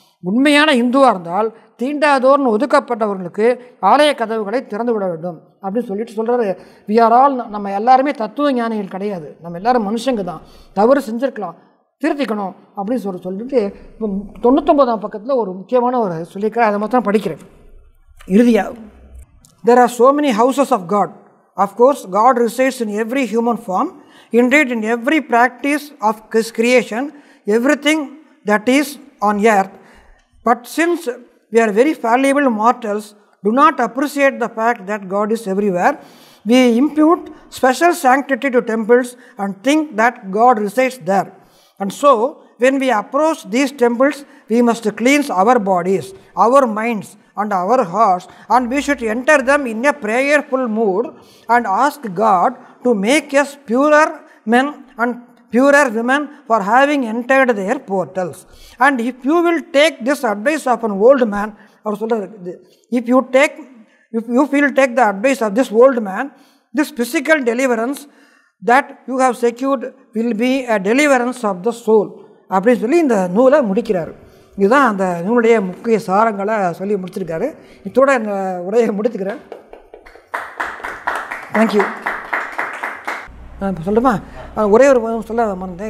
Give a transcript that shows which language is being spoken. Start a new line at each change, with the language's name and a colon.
Tamil: உண்மையான இந்துவாக இருந்தால் தீண்டாதோர்னு ஒதுக்கப்பட்டவர்களுக்கு ஆலய கதவுகளை திறந்து விட வேண்டும் அப்படின்னு சொல்லிட்டு சொல்கிறாரு.
English: we are all,
Tamil: நம்ம எல்லாருமே தத்துவ ஞானிகள் கிடையாது, நம்ம எல்லோரும் மனுஷங்க தான், தவறு செஞ்சுருக்கலாம், திருத்திக்கணும் அப்படின்னு சொல்லிட்டு இப்போ 99ஆம் பக்கத்தில் ஒரு முக்கியமான ஒரு சொல்லியிருக்கிறேன், அதை மாத்திரம் படிக்கிறேன். இறுதியாக,
English: there are so many houses of God. Of course, God resides in every human form, indeed in every practice of His creation, everything that is on earth. But since we are very fallible mortals, do not appreciate the fact that God is everywhere, we impute special sanctity to temples and think that God resides there. And so, when we approach these temples, we must cleanse our bodies, our minds and our hearts, and we should enter them in a prayerful mood and ask God to make us purer men and purer women for having entered their portals. And if you will take this advice of an old man, or if you will take the advice of this old man, this physical deliverance that you have secured will be a deliverance of the soul
Tamil: அப்படின்னு சொல்லி இந்த நூலை முடிக்கிறார். இதுதான் அந்த நூலுடைய முக்கிய சாரங்களை சொல்லி முடிச்சிருக்காரு. இதோட இந்த உரையை முடித்துக்கிறேன். தேங்க்யூ. இப்போ சொல்லட்டுமா, ஒரே ஒரு சொல்ல மறந்தேன்.